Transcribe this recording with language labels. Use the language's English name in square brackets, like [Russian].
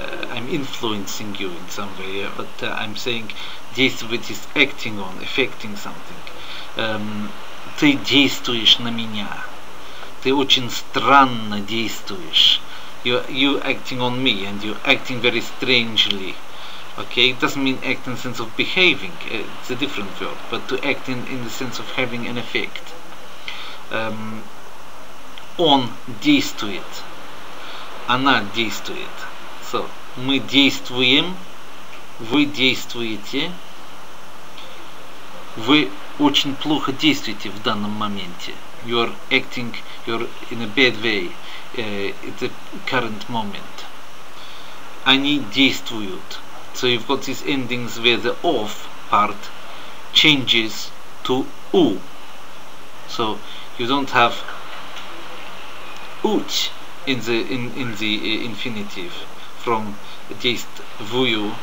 [English] I'm influencing you in some way, yeah? But I'm saying действовать is acting on, affecting something. [Russian] Ты действуешь на меня. Ты очень странно действуешь. [English] You acting on me, and you're acting very strangely. Okay, it doesn't mean act in the sense of behaving. It's a different verb, but to act in the sense of having an effect. [Russian] Он действует. Она действует. So, мы действуем. Вы действуете. Вы очень плохо действуете в данном моменте. [English] You're acting, you're in a bad way at the current moment. [Russian] Они действуют. [English] So you've got these endings where the of part changes to u. So you don't have ut in the infinitive from действую.